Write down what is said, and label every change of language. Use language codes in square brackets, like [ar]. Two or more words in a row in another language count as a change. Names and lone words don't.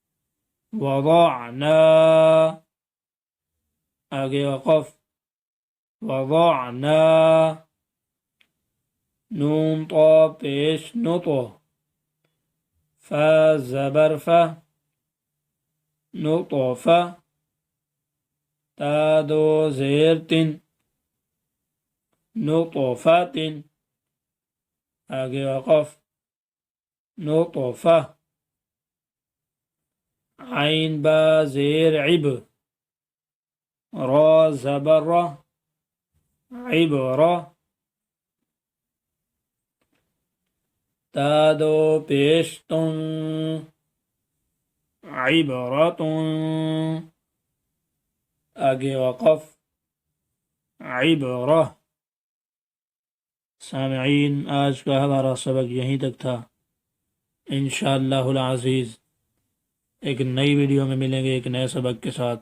[ur] وضعنا، آگے وقف، وضعنا نون طا پیش نطو فا زبر فا نطفا تا دو زیر تن نطفات آگے وقف نطفة عين با زیر عب را زبر را عبرة تا دو پیش تن عبرة آگے وقف عبرة۔ سامعین، آج کا ہمارا سبق یہیں تک تھا۔ انشاءاللہ العزیز ایک نئی ویڈیو میں ملیں گے ایک نئے سبق کے ساتھ۔